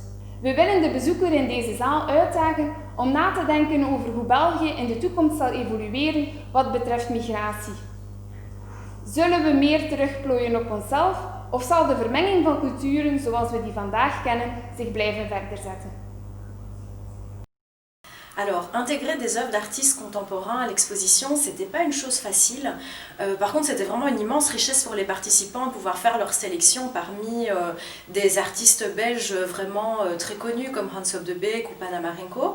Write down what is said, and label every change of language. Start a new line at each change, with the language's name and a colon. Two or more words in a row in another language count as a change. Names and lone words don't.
Dutch: We willen de bezoeker in deze zaal uitdagen om na te denken over hoe België in de toekomst zal evolueren wat betreft migratie. Zullen we meer terugplooien op onszelf of zal de vermenging van culturen zoals we die vandaag kennen zich blijven verder zetten?
French: Alors, intégrer des œuvres d'artistes contemporains à l'exposition, c'était pas une chose facile. Par contre, c'était vraiment une immense richesse pour les participants de pouvoir faire leur sélection parmi des artistes belges vraiment très connus comme Hans Op de Beek ou Panamarenko.